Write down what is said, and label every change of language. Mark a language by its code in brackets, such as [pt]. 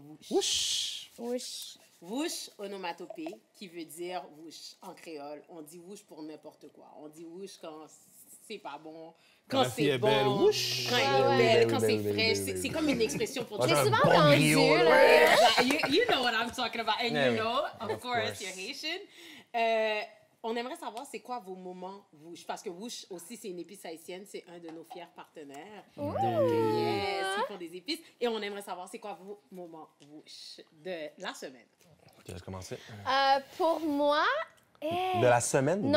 [fr] Ouch! Wesh. Wouch, onomatopée, qui veut dire wouch en créole. On dit wouch pour n'importe quoi. On dit wouch quand c'est pas bon, quand c'est bon, belle, wouch. quand elle est belle, quand c'est fraîche. C'est comme une expression pour J'ai dire. souvent entendu, là. [en] You know what I'm talking about, and you know, of course, you're Haitian. [fr] On aimerait savoir c'est quoi vos moments wouch, parce que wouch aussi c'est une épice haïtienne, c'est un de nos fiers partenaires. Donc yes, ils font des épices et on aimerait savoir c'est quoi vos moments wouch de la semaine. Je laisse commencer. Pour moi... De la semaine?